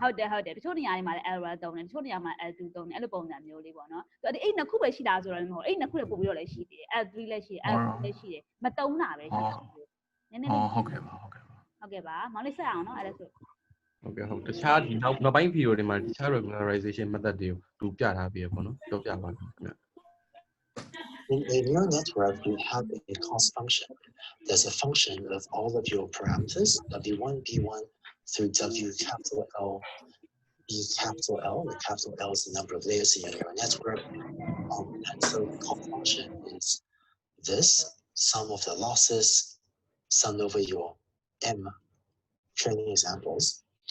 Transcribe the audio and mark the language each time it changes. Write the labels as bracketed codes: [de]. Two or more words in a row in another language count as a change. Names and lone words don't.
[my] ဟုတ်တယ်တချို့နေရာတွေမှာလည်း L1 သုံးတယ်တချို့နေရာမှာ L2 သုံးတယ်အဲ့လိုပုံစံမျိုးလေးပေါ့နော်အဲ့နှစ်ခုပဲရှိတာဆိုတော့လည်းမဟုတ်အဲ့နှစ်ခုလည်းပို့ပြီးတော့လည်းရှိသေးတယ် L3 လည်းရှိတယ် L4 လည်းရှိတယ်မသုံးတာပဲရှိတယ်နည်းနည်းလေး ဟုတ်ကဲ့ပါ မောင်လေးဆက်အောင်နော်အဲ့ဒါဆို ဟုတ်ကဲ့ဟုတ်တခြားဒီနောက်ပိုင်း video တွေမှာတခြား [en] regularization method [my] တွေကိုသူပြထားပြီးရပေါ့နော်ပြောပြပါခင်ဗျ [en] In a neural network, you have a cost function. There's a function of all of your parameters, W1, B1 through W capital L, B capital L. The capital L is the number of layers in your neural network. And so the cost function is this, sum of the losses, sum over your M training examples.